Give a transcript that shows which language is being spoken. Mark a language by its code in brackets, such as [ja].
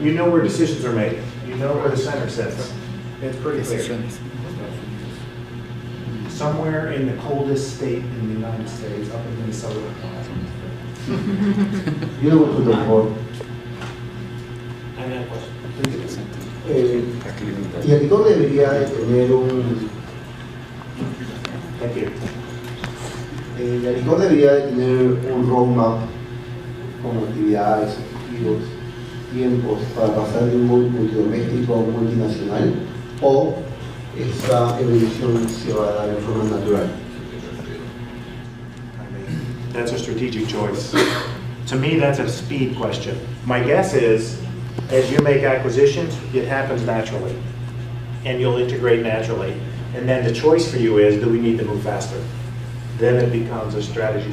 [en] You know where decisions are made. You know where the center sits. It's pretty clear. Somewhere in the coldest state in the United States, up in Minnesota. You know what to look for. I have a question. [es] Y el licor debería de tener un... [en] Thank you. [es] El licor debería de tener un roadmap con actividades, objetivos, tiempos para pasar de un multidoméstico a un multinacional, o esta evolución se va a dar en forma natural. [en] That's a strategic choice. To me, that's a speed question. My guess is, as you make acquisitions, it happens naturally, and you'll integrate naturally. And then the choice for you is, do we need to move faster? Then it becomes a strategy.